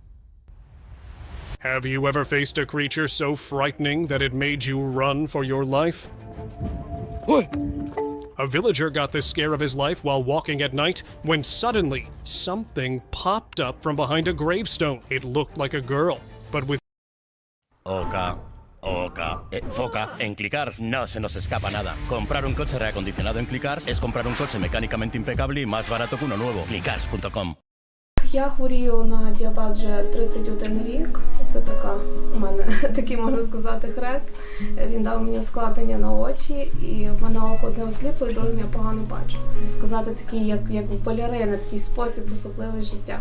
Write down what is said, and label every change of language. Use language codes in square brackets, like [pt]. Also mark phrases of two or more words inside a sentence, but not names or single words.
[en] Have you ever faced a creature so frightening that it made you run for your life? A villager got the scare of his life while walking at night when suddenly something popped up from behind a gravestone. It looked like a girl, but with [es] Foca, en Clicar no se nos escapa nada. Comprar un coche reacondicionado en Clicar es comprar un coche mecánicamente impecable y más barato que uno nuevo. Clicars.com. [uk] Я хворію на діабет вже 31 рік. Це у мене такий, можна сказати, хрест. Він дав мені ускладнення на очі, і в мене око одне осліпло, і другим я погано бачу. Сказати такий, як балерина, такий спосіб особливий життя.